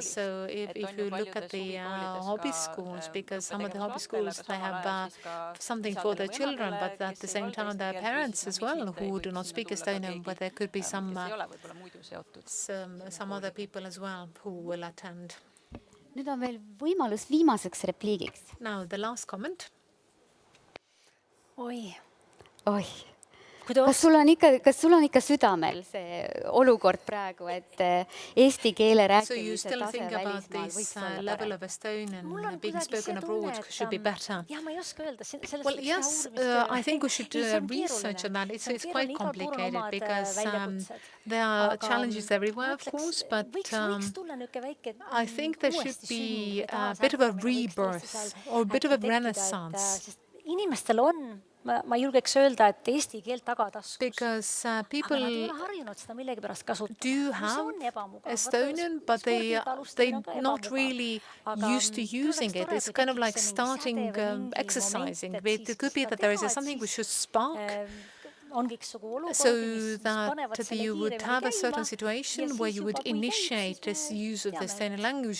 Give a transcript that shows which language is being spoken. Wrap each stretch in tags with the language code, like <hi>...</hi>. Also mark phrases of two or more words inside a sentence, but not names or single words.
<en>So if you look at the hobby schools, because some of the hobby schools, they have something for their children, but at the same time there are parents as well who do not speak Estonian, but there could be some other people as well who will attend.</en> <et>Nüüd on veel võimalus viimaseks repliigiks.</et> <en>Now the last comment.</en> <et>Oi. Kas sul on ikka südamel see olukord praegu, et eesti keele rääkimise tase välismaal võiks olla</et> <en>level of Estonian being spoken abroad should be better?</en> <et>Jah, ma ei oska öelda.</et> <en>Well, yes, I think we should research on that. It's quite complicated because there are challenges everywhere, of course, but I think there should be a bit of a rebirth or a bit of a renaissance.</en> <et>Inimestel on, ma julgeks öelda, et eesti keelt tagataskus.</et> <en>Because people do have Estonian, but they're not really used to using it. It's kind of like starting exercising. It could be that there is something which should spark, so that you would have a certain situation where you would initiate this use of the Estonian language.</en>